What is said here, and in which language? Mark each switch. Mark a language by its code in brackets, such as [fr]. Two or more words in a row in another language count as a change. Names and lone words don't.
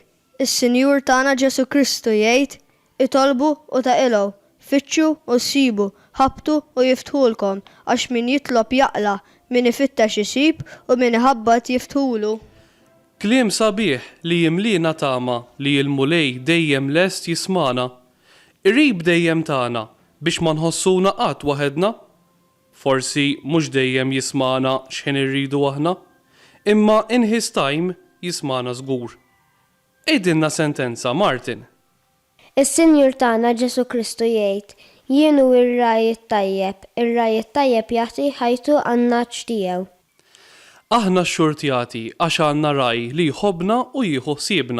[mt] Is-Sinjur tagħna Ġesu Kristu jgħid itolbu u taqilgħu, fittxu u ssibu, ħabtu u jiftħulkom, għax min jitlob jaqla, min ifittex isib u min iħabbat jiftħulu. Kliem sabiħ li jimlina tama li l-mulej dejjem lest jismana. Irib dejjem tagħna biex ma nħossuna qatt waħedna. Forsi mhux dejjem jismana x'ħin irridu aħna, imma [en] in his time [mt] jismana żgur. Ejdinna sentenza, Martin. Is-Sinjur tagħna Ġesu Kristu jgħid, jien hu ir-rajiet tajjeb jagħti ħajtu għan-naċ tiegħu. Aħna x-xurtjati għax għandna raj li jħobbna u jieħu ħsiebna.